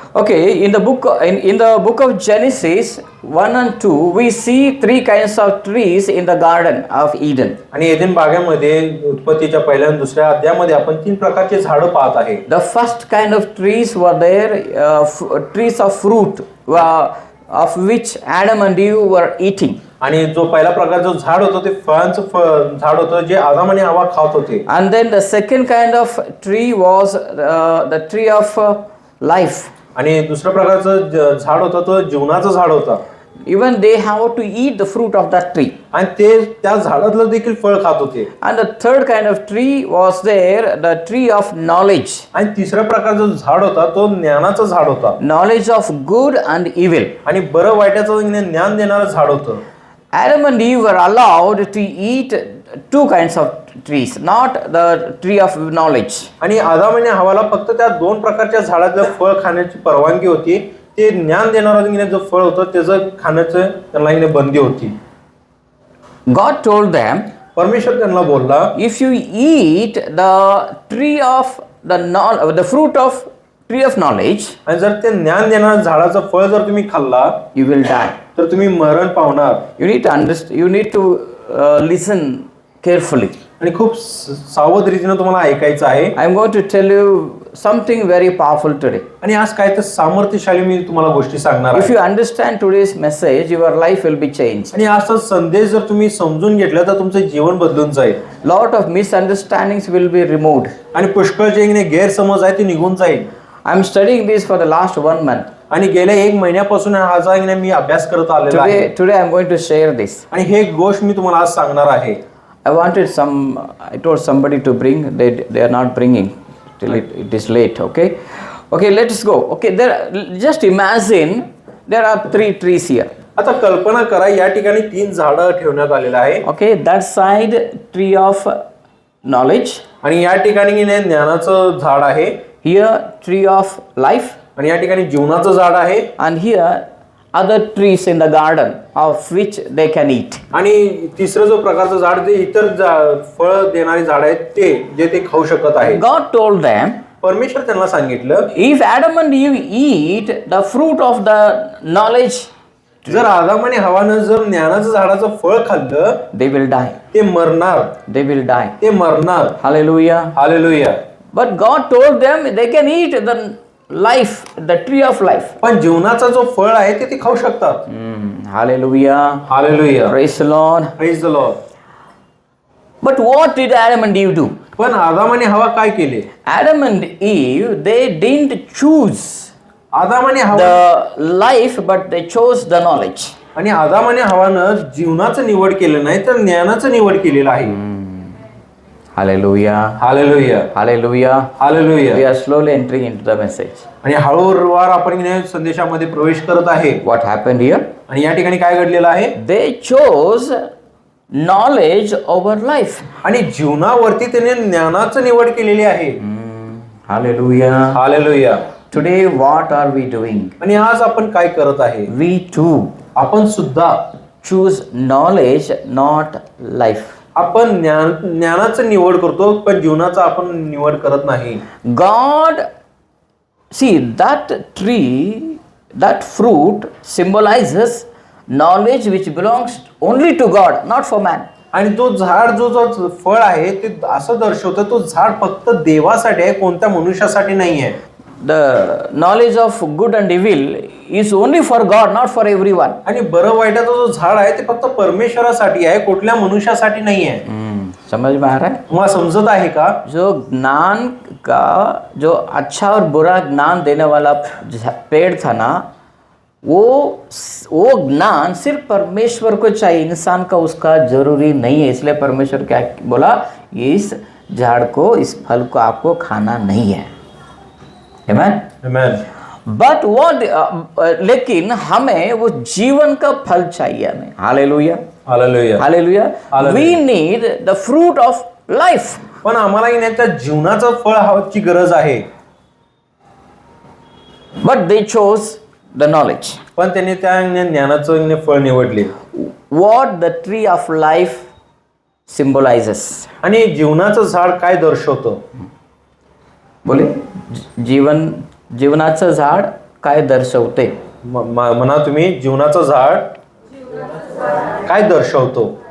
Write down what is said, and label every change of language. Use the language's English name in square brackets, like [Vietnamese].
[English] Okay, in the book of Genesis 1 and 2, we see three kinds of trees in the Garden of Eden. [Marathi] आणि एदेन बागेमध्ये उत्पत्तीच्या पहिल्या आणि दुसऱ्या अध्यायामध्ये आपण 3 प्रकारचे झाडं पाहत आहे. [English] The first kind of trees were there, trees of fruit, of which Adam and Eve were eating. [Marathi] आणि जो पहिला प्रकारचं झाड होतं ते फळांचं झाड होतं जे आदाम आणि हवा खात होते. [English] And then the second kind of tree was the tree of life. [Marathi] आणि दुसऱ्या प्रकारचं झाड होतं तो जीवनाचं झाड होता. [English] Even they have to eat the fruit of that tree. [Marathi] आणि ते त्या झाडातलं देखील फळ खात होते. [English] And the third kind of tree was there, the tree of knowledge. [Marathi] आणि तिसऱ्या प्रकारचं झाड होता तो ज्ञानाचं झाड होता. [English] Knowledge of good and evil. [Marathi] आणि बरं वाईटाचं ज्ञान देणारं झाड होतं. [English] Adam and Eve were allowed to eat 2 kinds of trees, not the tree of knowledge. [Marathi] आणि आदाम आणि हवाला फक्त त्या 2 प्रकारच्या झाडातलं फळ खाण्याची परवानगी होती. ते ज्ञान देणारं जो फळ होतं त्याचं खाण्याचं त्यांना बंदी होती. [English] God told them, [Marathi] परमेश्वर त्यांना बोलला, [English] if you eat the tree of the fruit of tree of knowledge, [Marathi] आणि जर ते ज्ञान देणाऱ्या झाडाचं फळ जर तुम्ही खाल्ला [English] you will die. [Marathi] तर तुम्ही मरण पावणार. [English] You need to understand, you need to listen carefully. [Marathi] आणि खूप सावध रीतीने तुम्हाला ऐकायचं आहे. [English] I am going to tell you something very powerful today. [Marathi] आणि आज काय तर सामर्थ्यशाली मी तुम्हाला गोष्टी सांगणार [English] If [Marathi] आहे. [English] you understand today's message, your life will be changed. [Marathi] आणि आजचा संदेश जर तुम्ही समजून घेतला तर तुमचं जीवन बदलून जाईल. [English] Lot of misunderstandings will be removed. [Marathi] आणि पुष्कळ जे गैरसमज आहे ते निघून जाईल. [English] I am studying this for the last 1 month. [Marathi] आणि गेल्या 1 महिन्यापासून हा मी अभ्यास करत आलेला आहे. [English] Today I am going to share this. [Marathi] आणि हे गोष्ट मी तुम्हाला आज सांगणार आहे. [English] I told somebody to bring, they are not bringing till it is late. Okay, let us go. Okay, just imagine there are 3 trees here. [Marathi] आता कल्पना करा या ठिकाणी 3 झाडं ठेवण्यात आलेलं आहे. [English] Okay, that side tree of knowledge. [Marathi] आणि या ठिकाणी ज्ञानाचं झाड आहे. [English] Here tree of life. [Marathi] आणि या ठिकाणी जीवनाचं झाड आहे. [English] And here other trees in the garden of which they can eat. [Marathi] आणि तिसरं जो प्रकारचं झाड जे इतर फळ देणारे झाड आहेत ते जे ते खाऊ शकत आहे. [English] God told them, [Marathi] परमेश्वर त्यांना सांगितलं, [English] if Adam and Eve eat the fruit of the knowledge, [Marathi] जर आदाम आणि हवानं जर ज्ञानाचं झाडाचं फळ खाल्लं [English] they will die. [Marathi] ते मरणार. [English] They will die. [Marathi] ते मरणार. [English] Hallelujah. [Marathi] Hallelujah. [English] But God told them they can eat the life, the tree of life. [Marathi] पण जीवनाचा जो फळ आहे ते खाऊ शकतात. [English] Hallelujah. [Marathi] Hallelujah. [English] Praise the Lord. Praise the Lord. But what did Adam and Eve do? [Marathi] पण आदाम आणि हवा काय केले? [English] Adam and Eve, they didn't choose [Marathi] आदाम आणि हवा [English] the life, but they chose the knowledge. [Marathi] आणि आदाम आणि हवानं जीवनाचं निवड केलं नाही तर ज्ञानाचं निवड केलेलं आहे. [English] Hallelujah. [Marathi] Hallelujah. [English] Hallelujah. [Marathi] Hallelujah. [English] We are slowly entering into the message. [Marathi] आणि हळूवार आपण संदेशामध्ये प्रवेश करत आहे. [English] What happened here? [Marathi] आणि या ठिकाणी काय घडलेलं आहे? [English] They chose knowledge over life. [Marathi] आणि जीवनावरती त्याने ज्ञानाचं निवड केलेली आहे. [English] Hallelujah. [Marathi] Hallelujah. [English] Today what are we doing? [Marathi] आणि आज आपण काय करत आहे? [English] We too [Marathi] आपण सुद्धा [English] choose knowledge, not life. [Marathi] आपण ज्ञानाचं निवड करतो पण जीवनाचं आपण निवड करत नाही. [English] God, see that tree, that fruit symbolizes knowledge which belongs only to God, not for man. [Marathi] आणि तो झाड जो फळ आहे ते असं दर्शवतं तो झाड फक्त देवासाठी आहे, कोणत्या मनुष्यासाठी नाही आहे. [English] The knowledge of good and evil is only for God, not for everyone. [Marathi] आणि बरं वाईटाचा जो झाड आहे ते फक्त परमेश्वरासाठी आहे, कुठल्या मनुष्यासाठी नाही आहे. [Hindi] समझ में आ रहा है? [Marathi] तुम्हाला समजत आहे का? [Hindi] जो ज्ञान का, जो अच्छा और बुरा ज्ञान देने वाला पेड़ था ना, वो ज्ञान सिर्फ परमेश्वर को चाहिए, इंसान का उसका जरूरी नहीं है. इसलिए परमेश्वर क्या बोला, इस झाड़ को, इस फल को आपको खाना नहीं है. [English] Amen? Amen. But what? [Hindi] लेकिन हमें वो जीवन का फल चाहिए हमें. [English] Hallelujah. Hallelujah. Hallelujah. Hallelujah. We need the fruit of life. [Marathi] पण आम्हाला त्या जीवनाचं फळ हवंची गरज आहे. [English] But they chose the knowledge. [Marathi] पण त्यांनी त्या ज्ञानाचं फळ निवडले. [English] What the tree of life symbolizes. [Marathi] आणि जीवनाचं झाड काय दर्शवतं? [Hindi] बोले जीवन [Marathi] जीवनाचं झाड काय दर्शवते? म्हणा तुम्ही, जीवनाचं झाड काय दर्शवतो?